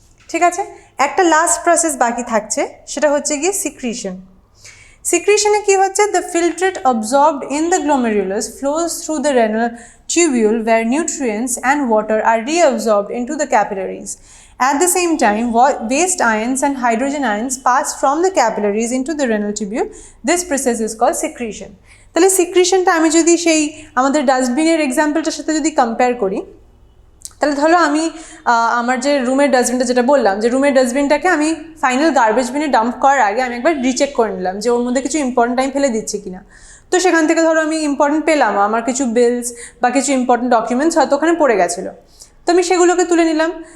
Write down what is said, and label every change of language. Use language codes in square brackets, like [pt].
[bn] ঠিক আছে, একটা লাস্ট প্রসেস বাকি থাকছে, সেটা হচ্ছে গিয়ে সিক্রিশন। সিক্রিশনে কি হচ্ছে, [en] The filtrate absorbed in the glomerulus flows through the renal tubule where nutrients and water are reabsorbed into the capillaries. At the same time, waste ions and hydrogen ions pass from the capillaries into the renal tubule. This process is called secretion. [bn] তাহলে সিক্রিশনটা আমি যদি সেই আমাদের ডাস্টবিনের এক্সাম্পলটার সাথে যদি compare করি, তাহলে ধরো আমি আমার যে রুমের ডাস্টবিনটা যেটা বললাম, যে রুমের ডাস্টবিনটাকে আমি ফাইনাল গার্বেজ বিনে ডাম্প করার আগে আমি একবার রিচেক করে নিলাম যে ওর মধ্যে কিছু ইম্পর্টেন্ট টাইম ফেলে দিচ্ছে কিনা। তো সেখান থেকে ধরো আমি ইম্পর্টেন্ট পেলাম, আমার কিছু বিলস বা কিছু ইম্পর্টেন্ট ডকুমেন্টস হয়তো ওখানে পড়ে গেছিলো, তো আমি সেগুলোকে তুলে নিলাম।